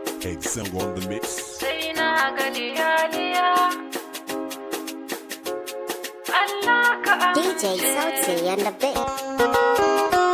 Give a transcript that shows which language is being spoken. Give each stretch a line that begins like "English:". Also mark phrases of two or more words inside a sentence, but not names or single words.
English: Excel on the mix.
Hausa: Sai na ga liyaliya. Allah ka D J amince. Sauti
English: and the Big.